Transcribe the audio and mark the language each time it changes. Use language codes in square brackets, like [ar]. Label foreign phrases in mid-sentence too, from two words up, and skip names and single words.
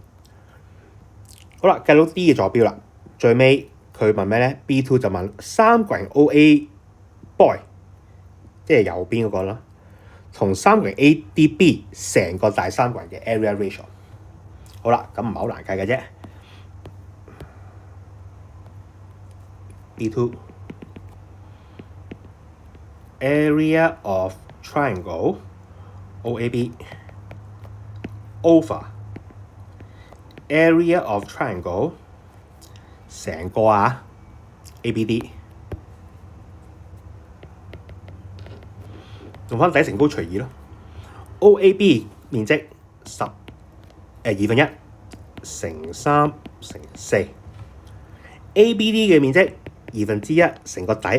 [yue] 好啦，計到 d 嘅坐標啦，最尾佢問咩咧 ？B2 就問三角形 OA boy， 即係右邊嗰個啦，同三角形 ADB 成個大三角形嘅 [en] area ratio。 [yue] 好啦，咁唔係好難計嘅啫。B2 [en] area of triangle OAB over area of triangle [yue] 成個ABD， 用翻底乘高除2咯。OAB 面積2/1乘3乘4，ABD 嘅面積1/2乘個底。